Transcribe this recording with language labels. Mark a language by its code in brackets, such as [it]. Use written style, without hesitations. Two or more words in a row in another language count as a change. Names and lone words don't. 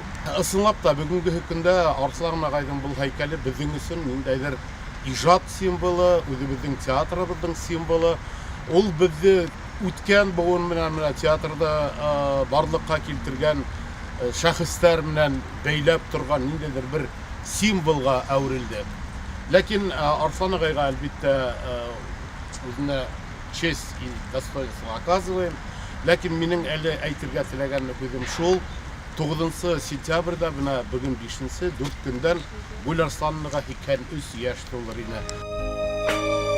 [ba] Ысынлап та бөгөнгө көндә Арыҫлан ағайҙың был һәйкәле беҙҙең өсөн ниндәйҙер ижад символы, үҙебеҙҙең театрыбыҙҙың символы. Ул беҙҙе үткән быуын менән театрда барлыҡҡа килтергән шәхестәр менән бәйләп торған ниндәйҙер бер символға әүерелде. Ләкин Арыҫлан ағайға әлбиттә үҙенә [ru] честь и достоинство оказываем. [ba] Ләкин минең әле әйтергә теләгән һүҙем шул: 9 сентябрьдә бына бөгөн 5-нче 4 көндән Гөларсланға 83 йәш тулыр ине.